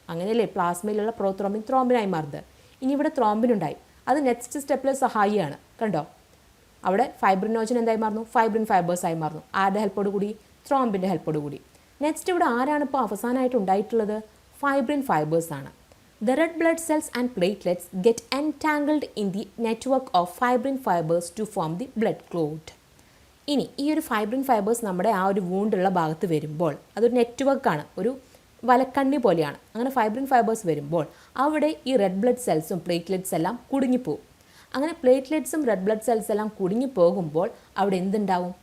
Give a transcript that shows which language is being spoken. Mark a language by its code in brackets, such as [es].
[ml] അങ്ങനെയല്ലേ പ്ലാസ്മയിലുള്ള പ്രോത്രോംബിൻ ത്രോംബിനായി മാറുന്നത്. ഇനി ഇവിടെ ത്രോംബിനുണ്ടായി, അത് നെക്സ്റ്റ് സ്റ്റെപ്പിൽ സഹായിയാണ്. കണ്ടോ, അവിടെ ഫൈബ്രിനോജൻ എന്തായി മാറുന്നു? ഫൈബ്രിൻ ഫൈബേഴ്സ് ആയി മാറുന്നു. ആരുടെ ഹെൽപ്പോട് കൂടി? ത്രോംബിൻ്റെ ഹെൽപ്പോട് കൂടി. നെക്സ്റ്റ് ഇവിടെ ആരാണ് ഇപ്പോൾ അവസാനമായിട്ട് ഉണ്ടായിട്ടുള്ളത്? ഫൈബ്രിൻ ഫൈബേഴ്സ് ആണ്. [en] The red blood cells and platelets get entangled in the network of fibrin fibers to form the blood clot. [ml] ഇനി ഈ ഒരു ഫൈബ്രിൻ ഫൈബേഴ്സ് നമ്മുടെ ആ ഒരു വൂണ്ടുള്ള ഭാഗത്ത് വരുമ്പോൾ അതൊരു നെറ്റ്വർക്കാണ്, ഒരു വലക്കണ്ണി പോലെയാണ്. അങ്ങനെ ഫൈബ്രിൻ ഫൈബേഴ്സ് വരുമ്പോൾ അവിടെ ഈ റെഡ് ബ്ലഡ് സെൽസും പ്ലേറ്റ്ലെറ്റ്സ് എല്ലാം കുടുങ്ങിപ്പോവും. അങ്ങനെ പ്ലേറ്റ്ലെറ്റ്സും റെഡ് ബ്ലഡ് സെൽസ് എല്ലാം കുടുങ്ങിപ്പോകുമ്പോൾ അവിടെ എന്തുണ്ടാവും?